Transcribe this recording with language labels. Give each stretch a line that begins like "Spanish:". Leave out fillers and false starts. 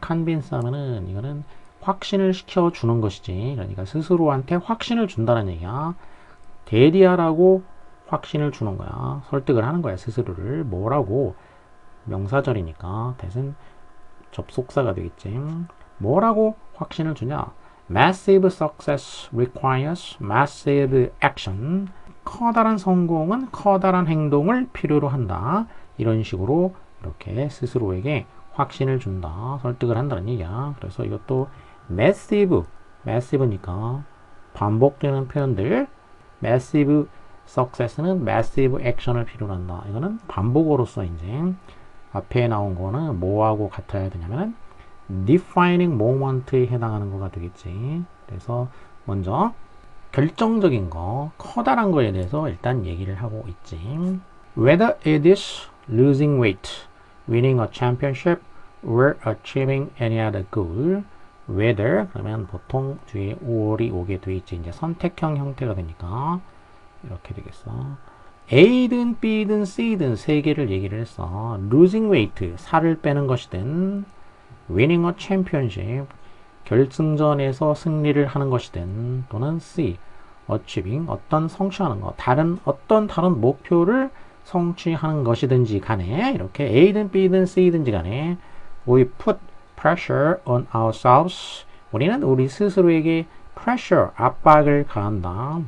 Korean: convince 하면은 이거는 확신을 시켜주는 것이지. 그러니까 스스로한테 확신을 준다는 얘기야. 대디하라고 확신을 주는 거야. 설득을 하는 거야. 스스로를. 뭐라고? 명사절이니까 대신 접속사가 되겠지. 뭐라고 확신을 주냐?
English: Massive success requires massive action.
Korean: 커다란 성공은 커다란 행동을 필요로 한다. 이런 식으로 이렇게 스스로에게 확신을 준다. 설득을 한다는 얘기야. 그래서 이것도 massive니까 반복되는 표현들. massive success는 massive action을 필요로 한다. 이거는 반복어로서 이제 앞에 나온 거는 뭐하고 같아야 되냐면은 defining moment에 해당하는 거가 되겠지. 그래서 먼저 결정적인 거, 커다란 거에 대해서 일단 얘기를 하고 있지.
English: Whether it is losing weight, winning a championship, or achieving any other goal.
Korean: Whether 그러면 보통 뒤에 or이 오게 돼 있지. 이제 선택형 형태가 되니까 이렇게 되겠어. A든 B든 C든 세 개를 얘기를 했어.
English: Losing weight,
Korean: 살을 빼는 것이든
English: winning a championship,
Korean: 결승전에서 승리를 하는 것이든 또는 C, achieving, 어떤 성취하는 것, 어떤 다른 목표를 성취하는 것이든지 간에 이렇게 A든 B든 C든지 간에
English: we put pressure on ourselves,
Korean: 우리는 우리 스스로에게 pressure, 압박을 가한다.